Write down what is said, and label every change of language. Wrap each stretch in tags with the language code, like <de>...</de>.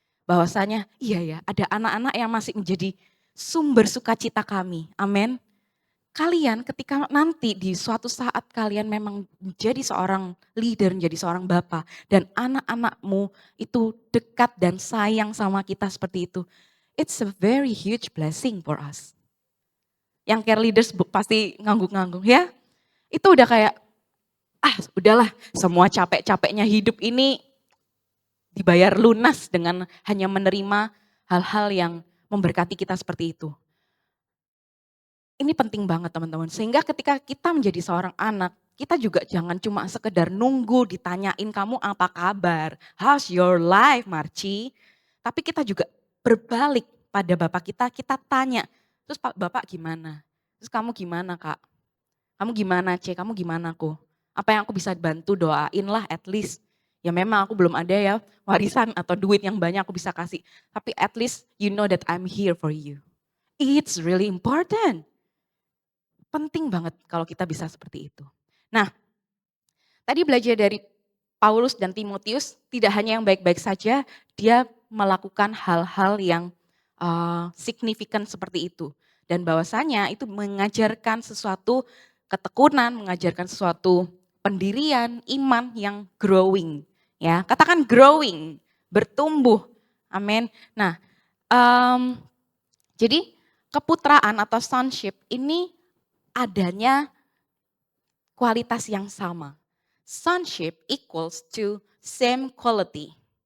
<id>Bahwasanya iya ya ada anak-anak yang masih menjadi sumber sukacita kami. Amin. Kalian ketika nanti di suatu saat kalian memang menjadi seorang leader, menjadi seorang bapak. Dan anak-anakmu itu dekat dan sayang sama kita seperti itu.</id> <en>It's a very huge blessing for us.</en> <id>Yang care leaders pasti ngangguk-ngangguk ya. Itu udah kayak, udahlah semua capek-capeknya hidup ini dibayar lunas dengan hanya menerima hal-hal yang memberkati kita seperti itu. Ini penting banget teman-teman. Sehingga ketika kita menjadi seorang anak, kita juga jangan cuma sekedar nunggu ditanyain kamu apa kabar.</id> <en>How's your life</en> <id>Marci? Tapi kita juga berbalik pada bapak kita tanya. Terus bapak gimana? Terus kamu gimana kak? Kamu gimana C? Kamu gimana aku? Apa yang aku bisa bantu doain lah</id> <en>at least.</en> <id>Ya memang aku belum ada ya warisan atau duit yang banyak aku bisa kasih.</id> <en>Tapi at least you know that I'm here for you. It's really important.</en> <id>Penting banget kalau kita bisa seperti itu. Nah, tadi belajar dari Paulus dan Timotius tidak hanya yang baik-baik saja, dia melakukan hal-hal yang signifikan seperti itu. Dan bahwasanya itu mengajarkan sesuatu ketekunan, mengajarkan sesuatu pendirian, iman yang growing. Ya, katakan growing, bertumbuh. Amin. Nah, em, jadi keputraan atau sonship ini adanya kualitas yang sama.</id> <en>Sonship equals to same quality.</en>